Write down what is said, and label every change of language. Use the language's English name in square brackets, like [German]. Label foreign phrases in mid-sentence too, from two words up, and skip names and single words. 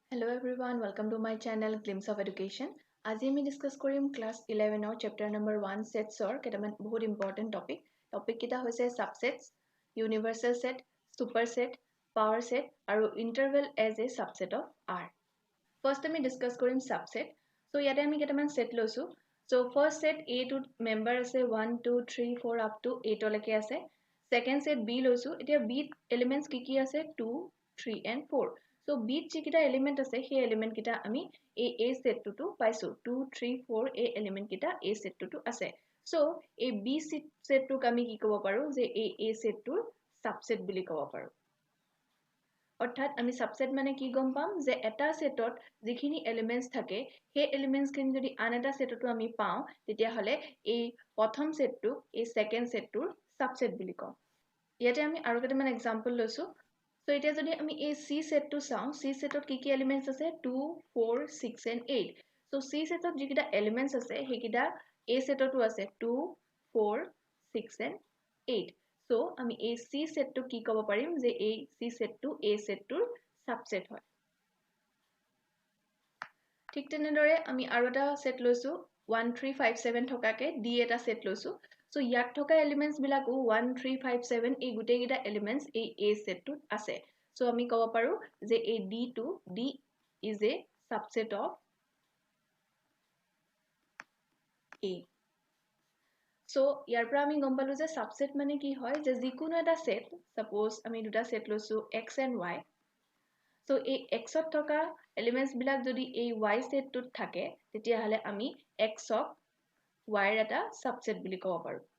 [English] everyone, welcome to my channel Glimpse of Education. [Assamese] আজি আমি ডিসকাস কৰিম ক্লাস 11 ৰ [English] chapter number [Assamese] 1 সেটছৰ কেটামান বহুত [English] important topic [Assamese] কিটা হৈছে [English] subsets, universal set, super set, power set [Assamese] আৰু [English] interval as a subset of R. [Assamese] ফাৰ্স্ট আমি ডিসকাস কৰিম সাবসেট. সো ইয়াতে আমি কেটামান সেট লৈছো. [English] so first set [Assamese] A টো মেম্বাৰ আছে 1 2 3 4 [English] up to [Assamese] 8 লৈকে আছে. [English] second set [Assamese] B লৈছো. এতিয়া B এলিমেন্টস কি আছে 2 3 and 4. So B যিকিটা এলিমেন্ট আছে সেই এলিমেন্ট কিটা আমি A সেটটো পাইছো 2 3 4 এই এলিমেন্ট কিটা A সেটটো আছে সো এই B সেটটোক আমি কি ক'ব পাৰো যে A সেটটোৰ সাবসেট বুলি ক'ব পাৰো অৰ্থাৎ আমি সাবসেট মানে কি গম পাম যে এটা সেটত যিখিনি এলিমেন্টস থাকে সেই এলিমেন্টস খিনি যদি আন এটা সেটটো আমি পাও তেতিয়া হলে এই প্ৰথম সেটটো এই সেকেন্ড সেটটোৰ সাবসেট বুলি কম ইয়াতে আমি আৰু কেইটামান এক্সাম্পল লৈছো [English] So it is [Assamese] আমি এই C [English] set to sound C set of [Assamese] কি elements আছে 2 4 6 [English] and 8 so C set of [Assamese] যিকিটা elements আছে হেকিটা A set to আছে 2 4 6 and 8 so আমি এই C set to কি ক'ব পাৰিম যে এই C set to [English] A set to subset [Assamese] হয় ঠিক তেনেদৰে আমি আৰু এটা set লৈছো 1 3 5 7 থকাকে D এটা set লৈছো So ইয়াত থকা elements বিলাকো 1 3 5 7 এই গুটেই গিটা elements এই A set টোত আছে So আমি ক'ব পাৰো যে এই [English] D is a subset of [Assamese] A So ইয়াৰ পৰা আমি গম পালো যে subset মানে কি হয় যে যিকোনো এটা set suppose আমি দুটা set লৈছো [English] X and Y So [Assamese] এই X ত থকা elements বিলাক যদি এই Y set টোত থাকে তেতিয়া হলে আমি X ক Y ৰ এটা subset বুলি ক'ব পাৰো